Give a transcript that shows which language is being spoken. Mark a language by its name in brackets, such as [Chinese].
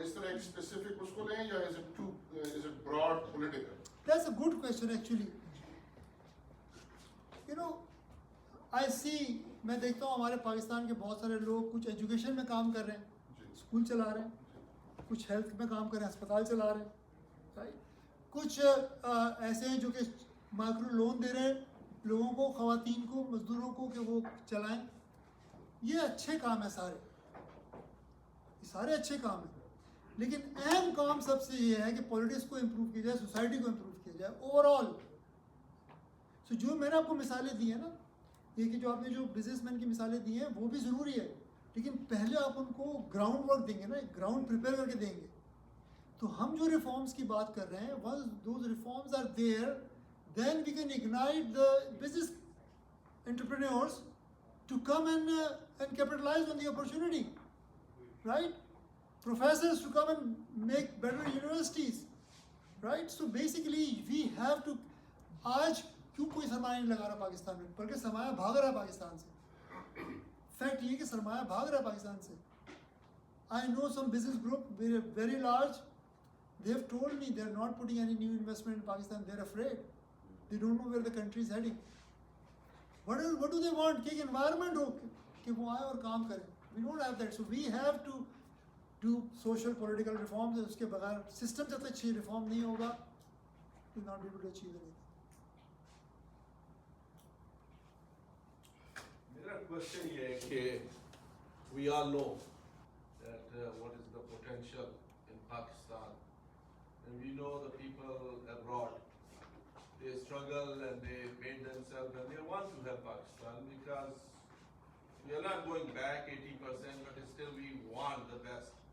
[English] very specific [Urdu] اس کو لیں یا [English] is it broad political? That's a good question actually. You know, I see, [Urdu] میں دیکھتا ہوں ہمارے پاکستان کے بہت سارے لوگ کچھ ایجوکیشن میں کام کر رہے ہیں, اسکول چلا رہے ہیں, کچھ ہیلتھ میں کام کر رہے ہیں, اسپتال چلا رہے ہیں, رائٹ. کچھ ایسے ہیں جو کہ مائکرو لون دے رہے ہیں لوگوں کو, خواتین کو, مزدوروں کو کہ وہ چلائیں. یہ اچھے کام ہیں سارے, یہ سارے اچھے کام ہیں, لیکن اہم کام سب سے یہ ہے کہ پولیٹکس کو امپروو کیا جائے, سوسائٹی کو امپروو کیا جائے اوور آل. سو جو میں نے آپ کو مثالیں دی ہیں نا, یہ کہ جو آپ نے جو بزنس مین کی مثالیں دی ہیں وہ بھی ضروری ہے, لیکن پہلے آپ ان کو گراؤنڈ ورک دیں گے نا, گراؤنڈ پریپیئر کر کے دیں گے. تو ہم جو ریفارمس کی بات کر رہے ہیں, [English] once those reforms are there, then we can ignite the business entrepreneurs to come and capitalize on the opportunity, right? Professors to come and make better universities, right? So basically we have to, [Urdu] آج کیوں کوئی سرمایہ نہیں لگا رہا پاکستان میں, بلکہ سرمایہ بھاگ رہا ہے پاکستان سے. فیکٹ یہ کہ سرمایہ بھاگ رہا ہے پاکستان سے. [English] I know some business group, very large, they have told me they are not putting any new investment in Pakistan. They are afraid. They don't know where the country is heading. What do they want? [Urdu] کہ environment ہو کہ وہ آئے اور کام کریں. [English] We don't have that. So we have to do social political reforms. [Urdu] اس کے بغیر system جب تک اچھی ریفارم نہیں ہوگا, [English] we will not be able to achieve anything. [Urdu] میرا کوشچن یہ ہے کہ [English] we all know that what is the potential in Pakistan, and we know the people abroad, they struggle and they made themselves and they want to help Pakistan because we are not going back 80%, but still we want the best.